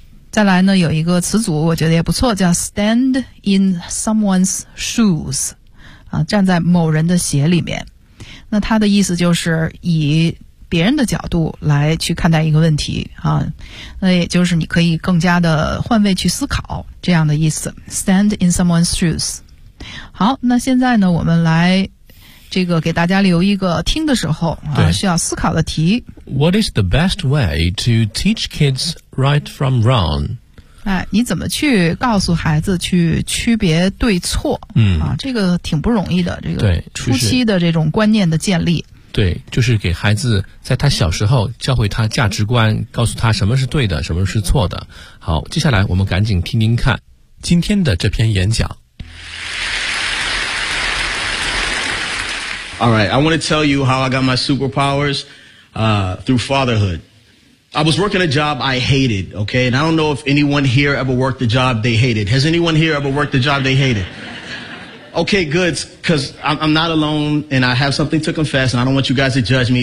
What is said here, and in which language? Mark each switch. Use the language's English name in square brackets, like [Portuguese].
[Chinese] 再来呢有一个词组我觉得也不错，叫 [English] stand in someone's shoes [Chinese] 啊，站在某人的鞋里面，那他的意思就是以别人的角度来去看待一个问题啊，那也就是你可以更加的换位去思考，这样的意思 stand in someone's shoes。好，那现在呢我们来这个给大家留一个听的时候啊需要思考的题。 [English] What is the best way to teach kids right from wrong？ [Chinese] 哎，你怎么去告诉孩子去区别对错？嗯，啊，这个挺不容易的，这个对初期的这种观念的建立。就是，对，就是给孩子在他小时候教会他价值观，告诉他什么是对的，什么是错的。好，接下来我们赶紧听听看今天的这篇演讲。 [English] All right, I want to tell you how I got my superpowers, through fatherhood. I was working a job I hated, okay? And I don't know if anyone here ever worked a job they hated. Has anyone here ever worked a job they hated? Okay, good, because I'm not alone and I have something to confess and I don't want you guys to judge me.